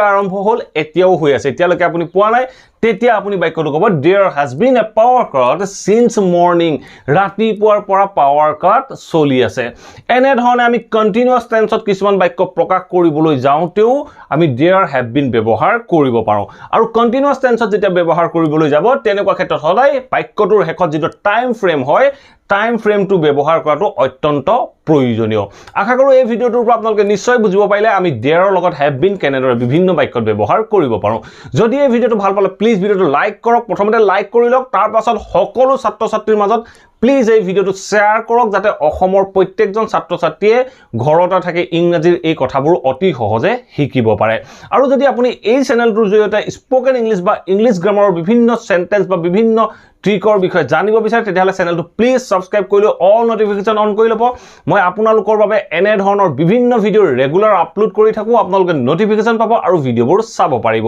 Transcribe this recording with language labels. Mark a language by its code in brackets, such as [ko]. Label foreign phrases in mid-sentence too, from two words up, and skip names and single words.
[as] আৰম্ভ হ'ল এতিয়াও হৈ আছে এতিয়ালৈকে আপুনি পোৱা নাই তেতিয়া আপুনি বাক্যটো ক'ব [en] there has been a power cut since morning [as] ৰাতিপুৱাৰ পৰা [en] power cut [as] চলি আছে এনে ধৰণে আমি [en] continuous tense [as] কিছুমান বাক্য প্ৰকাশ কৰিবলৈ যাওঁতেও আমি [en] there have been [as] ব্যৱহাৰ কৰিব পাৰো আৰু [en] continuous tense [as] যেতিয়া ব্যৱহাৰ কৰিবলৈ যাব তেনেকুৱা ক্ষেত্ৰত সদায় বাক্যটোৰ শেষত যেটো [en] time frame [as] হয় [en] time frame [as] ব্যৱহাৰ কৰাটো অত্যন্ত প্ৰয়োজনীয় আশা কৰো এই ভিডিওটোৰ পৰা আপোনালোকে নিশ্চয় বুজিব পাৰিলে আমি there ৰ লগত have been কেনেদৰে বিভিন্ন বাক্যত ব্যৱহাৰ কৰিব পাৰো যদি এই ভিডিওটো ভাল পালে প্লিজ ভিডিওটো লাইক কৰক প্ৰথমতে লাইক কৰি লওক তাৰ পাছত সকলো ছাত্ৰ ছাত্ৰীৰ মাজত প্লিজ এই ভিডিওটো শেয়াৰ কৰক যাতে অসমৰ প্ৰত্যেকজন ছাত্ৰ ছাত্ৰীয়ে ঘৰতে থাকি ইংৰাজীৰ এই কথাবোৰ অতি সহজে শিকিব পাৰে আৰু যদি আপুনি এই চেনেলটোৰ জৰিয়তে [en] spoken English [as] বা [en] English grammar [as] বিভিন্ন সেন্টেন্স বা বিভিন্ন ট্ৰিকৰ বিষয়ে জানিব বিচাৰে তেতিয়াহলে চেনেলটো প্লিজ সাবস্ক্ৰাইব কৰি লৈ [en] all notification on [as] কৰি লব মই আপোনালোকৰ বাবে এনে ধৰণৰ বিভিন্ন ভিডিও ৰেগুলাৰ আপলোড কৰি থাকো আপোনালোকে নটিফিকেশন পাব আৰু ভিডিওবোৰ চাব পাৰিব